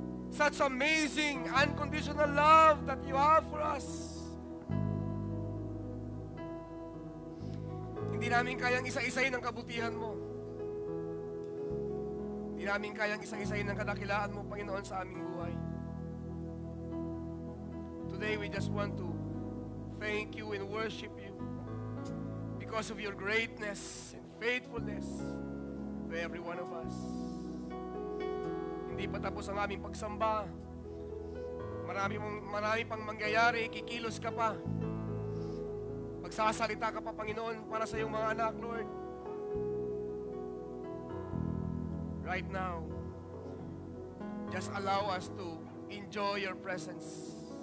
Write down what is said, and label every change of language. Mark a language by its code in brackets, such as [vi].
[en] Such amazing, unconditional love that you have for us. [tl] Hindi namin kayang isa-isayin ang kabutihan mo. Hindi namin kayang isa-isayin ang kadakilaan mo, Panginoon, sa aming buhay. [en] Today, we just want to thank you and worship you because of your greatness and faithfulness to every one of us. [tl] Hindi pa tapos ang aming pagsamba. Marami pang mangyayari, kikilos ka pa. Magsasalita ka pa, Panginoon, para sa iyong mga anak, Lord. [en] Right now, just allow us to enjoy your presence.